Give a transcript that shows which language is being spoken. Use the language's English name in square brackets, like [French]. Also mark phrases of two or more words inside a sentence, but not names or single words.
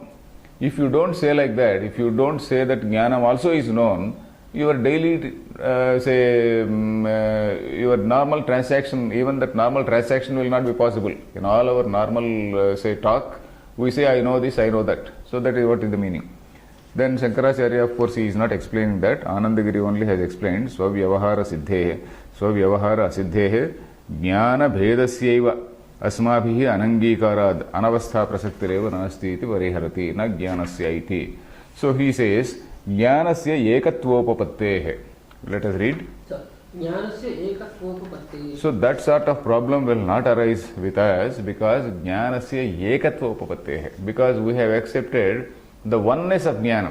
[English] If you don't say like that, if you don't say that jnanam also is known, your daily, your normal transaction, even that normal transaction will not be possible. In all our normal, talk, we say, I know this, I know that. So that is what is the meaning. Then Shankaracharya, of course, he is not explaining that. Anandagiri only has explained, [Sanskrit] स्वव्यवहार सिद्धेः, स्वव्यवहार असिद्धेः, ज्ञान भेदस्यैव, अस्माभिः अनङ्गीकाराद्, अनवस्था प्रसक्तिरेव नास्ति इति परिहरति, न ज्ञानस्य इति. [English] So he says, [Sanskrit] ज्ञानस्य एकत्वोपपत्तेः. [English] Let us read. So that sort of problem will not arise with us because [Sanskrit] ज्ञानस्य एकत्वोपपत्तेः. [English] Because we have accepted the oneness of Jnanam.